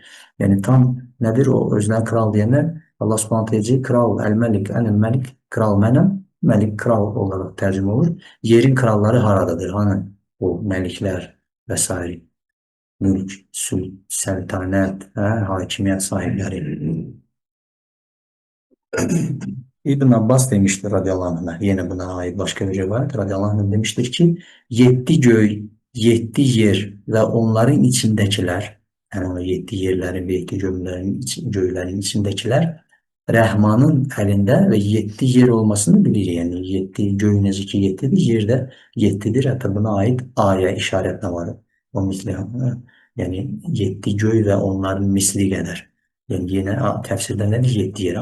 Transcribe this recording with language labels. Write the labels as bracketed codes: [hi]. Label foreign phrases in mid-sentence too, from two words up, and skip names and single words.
[az] Yəni, tam nədir o özünə kral deyənlər? Allah [ar] سبحانه تعالى [az] kral, [ar] الملك، أنا الملك, [az] kral mənəm, məlik kral olaraq tərcümə olur. Yerin kralları haradadır? Hani o məliklər və s. Mülk, səltanət, hakimiyyət sahibləri. [tr] İbn Abbas demiştir [ar] رضي الله عنه, [tr] yine buna ait başka bir rivayet [ar] رضي الله عنه [tr] demiştir ki 7 göy, 7 yer ve onların içindekiler, yani o 7 yerlerin ve 7 göylerin içindekiler [az] Rəhmanın əlində və 7 yer olmasını bilir. Yəni 7 göy necə ki 7'dir, yer də 7'dir. Hətta buna ait ayə işarətlə var. O misli, yəni 7 göy və onların misli qədər. Yəni yenə təfsirdə nədir? 7 yer.